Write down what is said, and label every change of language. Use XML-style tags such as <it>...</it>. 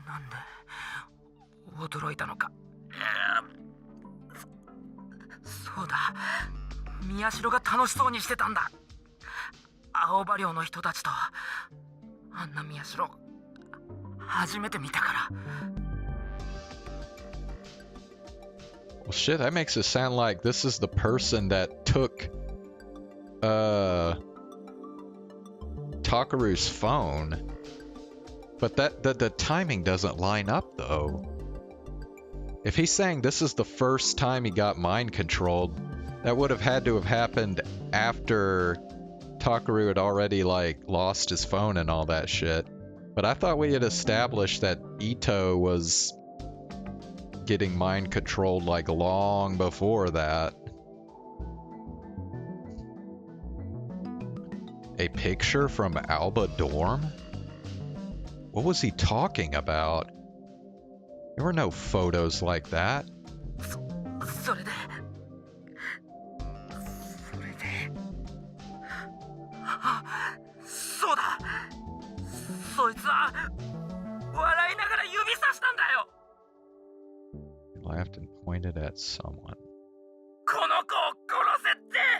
<ja>なんで驚いたのか。そうだ、宮代が楽しそうにしてたんだ。青葉寮の人たちとあんな宮代初めて見たから。</ja> <en>Well, shit, that makes it sound like this is the person that took Takaru's phone. But the timing doesn't line up, though. If he's saying this is the first time he got mind controlled, that would have had to have happened after Takaru had already, like, lost his phone and all that shit. But I thought we had established that Ito was getting mind controlled, like, long before that. A picture from Alba Dorm? What was he talking about? There were no photos like that.</en> <ja>それでそうだそいつは笑いながら指さしたんだよ</ja> <en>He laughed and pointed at someone.</en> <ja>この子を殺せって</ja>